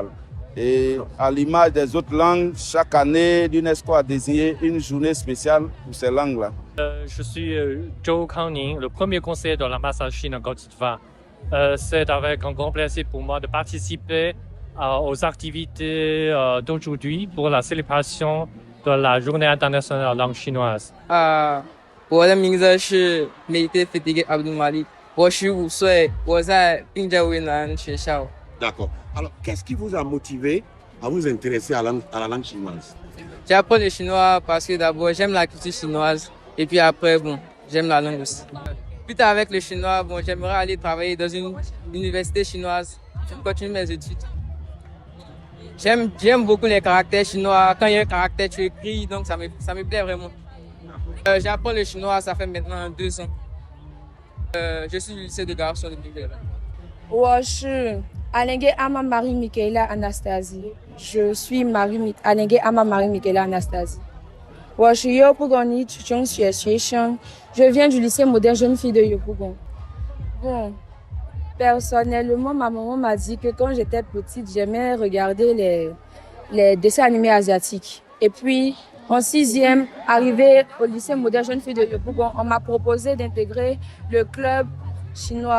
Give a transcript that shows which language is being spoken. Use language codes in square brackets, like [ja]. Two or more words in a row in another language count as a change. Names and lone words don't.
[fr] Et à l'image des autres langues, chaque année, l'UNESCO a désigné une journée spéciale pour ces langues-là. Je suis Zhou Kangning, le premier conseiller de l'ambassade Chine en Côte d'Ivoire. C'est avec un grand plaisir pour moi de participer aux activités d'aujourd'hui pour la célébration de la Journée internationale de la langue chinoise. [zh] 我的名字是 Meite Fetigue Abdul Malik， 我15岁，我在并州云南学校。 [fr] D'accord. Alors, qu'est-ce qui vous a motivé à vous intéresser à la langue chinoise? J'apprends le chinois parce que d'abord j'aime la culture chinoise et puis après, bon, j'aime la langue aussi. Plus tard avec le chinois, bon, j'aimerais aller travailler dans une université chinoise, continuer mes études. J'aime beaucoup les caractères chinois. Quand il y a un caractère, tu écris, donc ça me plaît vraiment. J'apprends le chinois, ça fait maintenant 2 ans. Je suis du lycée de garçons de Nigeria. [zh] 我是 Alengue Ama Marie Michaela Anastasie. [fr] Je suis Alengue Ama Marie Michaela Anastasie. [zh] 我是优步公立初中学生， [fr] je viens du lycée moderne jeune fille de Yopougon. Bon, personnellement, ma maman m'a dit que quand j'étais petite, j'aimais regarder les dessins animés asiatiques. Et puis, en 6e, arrivée au lycée moderne jeune fille de Yopougon, on m'a proposé d'intégrer le club chinois.